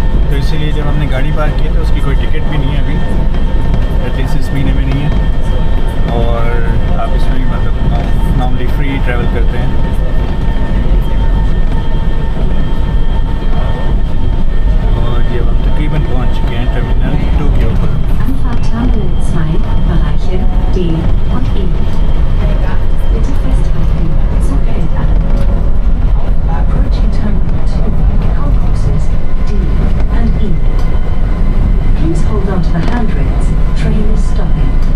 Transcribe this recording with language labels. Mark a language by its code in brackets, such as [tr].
[hi] तो इसीलिए जब हमने गाड़ी पार्क की तो उसकी कोई टिकट भी नहीं है अभी, एटलीस्ट इस महीने में नहीं है, और आप इसमें भी मतलब नॉर्मली फ्री ट्रैवल करते हैं। तकरीबन पहुंच चुके हैं टर्मिनल 2 के ऊपर। [de] Anfahrt Terminal 2, Bereiche D und E. Bitte festhalten, Zug hält an. [en] Approaching Terminal 2, complexes D and E. Please hold on to the handrails, train is stopping.